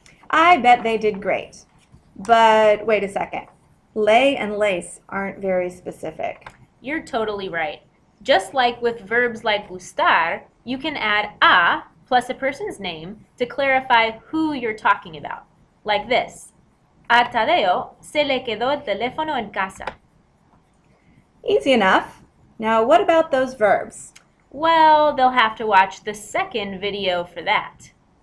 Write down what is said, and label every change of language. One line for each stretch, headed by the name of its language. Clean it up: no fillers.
English: I bet they did great. But wait a second. Lay and lace aren't very specific. You're totally right. Just like with verbs like gustar, you can add a plus a person's name to clarify who you're talking about. Like this.
Spanish: A Tadeo se le quedó el teléfono en casa.
English: Easy enough. Now what about those verbs? Well, they'll have to watch the second video for that.